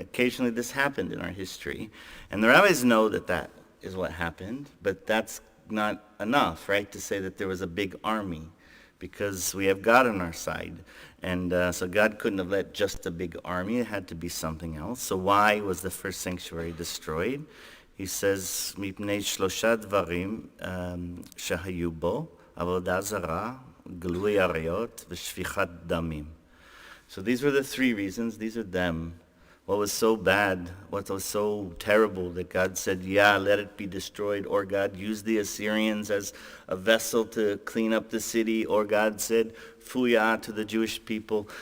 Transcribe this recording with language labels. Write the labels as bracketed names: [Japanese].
[English] Occasionally this happened in our history. And the rabbis know that is what happened, but that's not enough, right, to say that there was a big army, because we have God on our side. And so God couldn't have let just a big army. It had to be something else. So why was the first sanctuary destroyed? he says, [Hebrew] מפני שלושה דברים שהיו בו, עבודה זרה, גילוי עריות ושפיכת דמים. [English] So these were the three reasons. These are them. What was so bad, what was so terrible that God said, yeah, let it be destroyed, or God used the Assyrians as a vessel to clean up the city, or God said, Fuya to the Jewish people.